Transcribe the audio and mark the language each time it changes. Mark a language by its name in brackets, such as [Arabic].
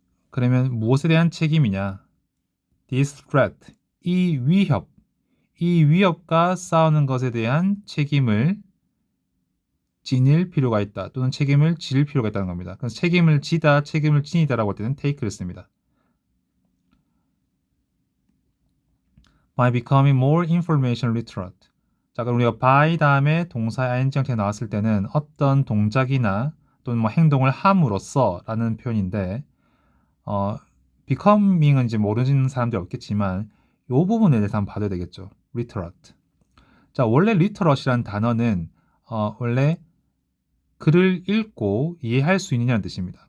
[Korean] 그러면 무엇에 대한 책임이냐? [English] This threat, [Korean] 이 위협과 싸우는 것에 대한 책임을 지닐 필요가 있다. 또는 책임을 질 필요가 있다는 겁니다. 그래서 책임을 지다, 책임을 지니다라고 할 때는 take를 씁니다. [English] By becoming more information literate. [Korean] 자, 그럼 우리가 by 다음에 동사 ing 형태 나왔을 때는 어떤 동작이나 또는 뭐 행동을 함으로써 라는 표현인데 becoming은 이제 모르는 사람들이 없겠지만 이 부분에 대해서 한번 봐야 되겠죠. [English] literate. [Korean] 자, 원래 literate이라는 단어는 원래 글을 읽고 이해할 수 있느냐는 뜻입니다.